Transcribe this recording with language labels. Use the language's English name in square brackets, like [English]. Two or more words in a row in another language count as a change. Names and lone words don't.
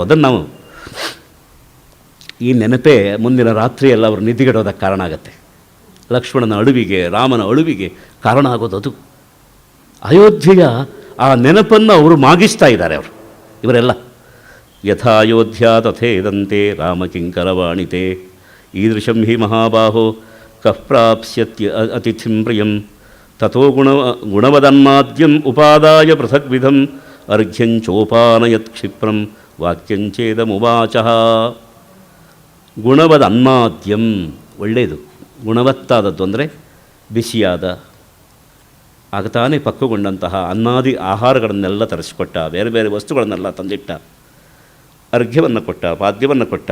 [Kannada] ಅದನ್ನು ನಾವು ಈ ನೆನಪೇ ಮುಂದಿನ ರಾತ್ರಿಯೆಲ್ಲ ಅವರು ನಿದ್ದೆಗೆಡೋದಕ್ಕೆ ಕಾರಣ ಆಗುತ್ತೆ. ಲಕ್ಷ್ಮಣನ ಅಳುವಿಗೆ, ರಾಮನ ಅಳುವಿಗೆ ಕಾರಣ ಆಗೋದು ಅಯೋಧ್ಯೆಯ ಆ ನೆನಪನ್ನು ಅವರು ಮಾಗಿಸ್ತಾ ಇದ್ದಾರೆ ಅವರು ಇವರೆಲ್ಲ. [Sanskrit] ಯಥಾಯೋಧ್ಯ ತಥೇದಂತೆ ರಾಮ ಕಿಂಕರವಾಣಿತೆ. ಈದೃಶಂ ಹಿ ಮಹಾಬಾಹೋ ಕಃ ಪ್ರಾಪ್ಸ್ಯತ್ಯ ಅತಿಥಿಂ ಪ್ರಿಯಂ ತಥೋ ಗುಣವದನ್ಮಾದ್ಯಂ ಉಪಾದಾಯ ಪೃಥಗ್ವಿಧಂ ಅರ್ಘ್ಯಂಚೋಪಾನಯತ್ ಕ್ಷಿಪ್ರಂ ವಾಕ್ಯಂಚೇದಮುವಾಚ. ಗುಣವದ ಅನ್ನಾದ್ಯಂ, [Kannada] ಒಳ್ಳೆಯದು, ಗುಣವತ್ತಾದದ್ದು ಅಂದರೆ ಬಿಸಿಯಾದ ಆಗತಾನೆ ಪಕ್ವಗೊಂಡಂತಹ ಅನ್ನಾದಿ ಆಹಾರಗಳನ್ನೆಲ್ಲ ತರಿಸಿಕೊಟ್ಟ, ಬೇರೆ ಬೇರೆ ವಸ್ತುಗಳನ್ನೆಲ್ಲ ತಂದಿಟ್ಟ, ಅರ್ಘ್ಯವನ್ನು ಕೊಟ್ಟ, ಪಾದ್ಯವನ್ನು ಕೊಟ್ಟ.